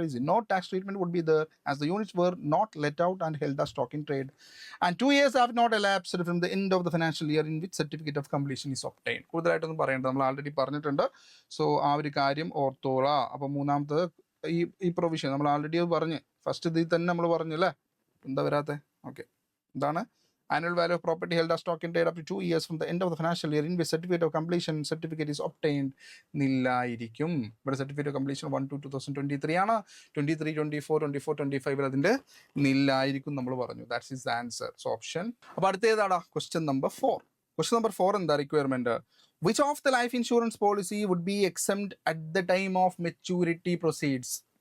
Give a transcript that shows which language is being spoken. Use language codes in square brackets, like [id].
[en] No tax treatment would be there as the units were not let out and held as stock in trade and 2 years have not elapsed from the end of the financial year in which certificate of completion is obtained. [ml] കൂടുതലായിട്ടൊന്നും പറയേണ്ടത്, നമ്മൾ already പറഞ്ഞിട്ടുണ്ട്. So ആ ഒരു കാര്യം ഓർത്തോളാ. അപ്പോൾ മൂന്നാമത്തത് ഈ പ്രൊവിഷൻ നമ്മൾ ആൾറെഡി പറഞ്ഞ് ഫസ്റ്റ് ഇതിൽ തന്നെ നമ്മൾ പറഞ്ഞു അല്ലേ? എന്താ വരാത്തെ? ഓക്കെ, എന്താണ്? [en] Annual value of property held as stock in trade up to 2 years from the end of the financial year in which certificate of completion certificate is obtained. [ml] നില്ലായിരിക്കും. ഇവിടെ സർട്ടിഫിക്കറ്റ് ഓഫ് കംപ്ലീഷൻ 1/2/2023 ആണ്. 23, 24, 25 അതിന്റെ നില്ലായിരിക്കും നമ്മൾ പറഞ്ഞു. [en] That's is the answer. [ml] So option. അപ്പോൾ അടുത്ത ഏതാടാ? Question number 4. [en] question number 4 [ml] എന്താ requirement? [en] Which of the life insurance policy would be exempt at the time of maturity proceeds?